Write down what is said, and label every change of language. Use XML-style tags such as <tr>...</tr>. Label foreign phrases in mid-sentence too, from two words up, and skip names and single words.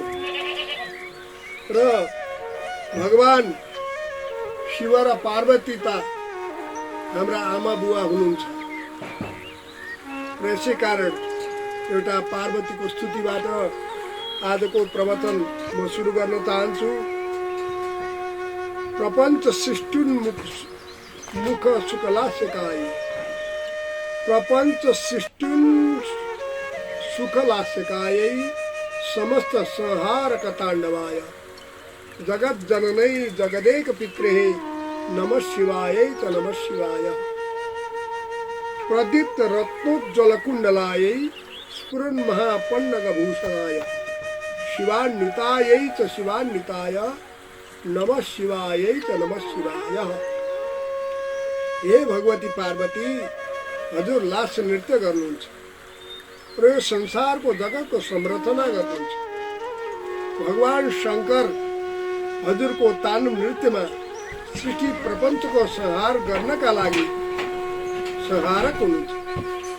<ne>र भगवान शिव र पार्वती त हाम्रा आमा बुवा हुनुहुन्छ र यसै कारण एउटा पार्वतीको स्तुतिबाट आजको प्रवचन म सुरु गर्न चाहन्छु।</ne> <sa>प्रपञ्च सृष्टुन्मुख मुख सुखलास्यकाय, प्रपञ्च सृष्टुन् सुखलास्यकाय, समस्त संहारक ताण्डवाय, जगत जननै जगदेक पित्रे नमः शिवाय च नमः शिवाय, प्रदीप्त रत्नोज्ज्वल कुण्डलाय स्फुरन् महापन्नगभूषणाय, शिवान्विताय च शिवान्विताय नमः शिवाय च नमः शिवाय।</sa> <ne>हे भगवती पार्वती, हजुर लास्य नृत्य गर्नुहुन्छ र यो संसारको जगतको संरचना गर्नुहुन्छ। भगवान शङ्कर हजुरको ताण्डव नृत्यमा सृष्टि प्रपञ्चको संहार गर्नका लागि संहारक हुनुहुन्छ।</ne>